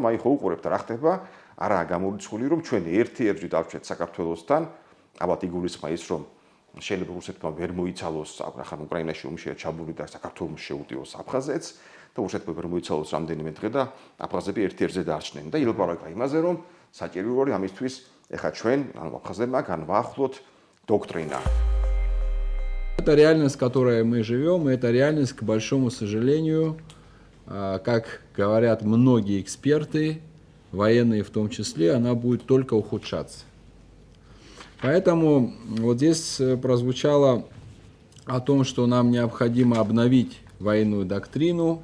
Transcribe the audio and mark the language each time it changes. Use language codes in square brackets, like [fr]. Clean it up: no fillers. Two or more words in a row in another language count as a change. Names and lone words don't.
[ka] აი ხო უყურებთ რა ხდება, არაა გამორიცხული რომ ჩვენ ერთ-ერთში დავჭერთ საქართველოსთან, ალბათ იგულისხმა ის რომ შეიძლება რუსეთმა ვერ მოიცალოს, ახლა უკრაინაში ომშია ჩაბული და საქართველოს შეუტიოს აფხაზეთს და რუსეთმა ვერ მოიცალოს რამდენიმე დღე და აფხაზები ერთ-ერთზე დაარჩნენ და ილაპარაკა იმაზე რომ საჭირო არის ამისთვის ეხა ჩვენ ანუ აფხაზებმა განვაახლოთ доктрина. [ru] Это реальность, в которой мы живем, это реальность, к большому сожалению, как говорят многие эксперты, военные в том числе, она будет только ухудшаться. Поэтому вот здесь прозвучало о том, что нам необходимо обновить военную доктрину.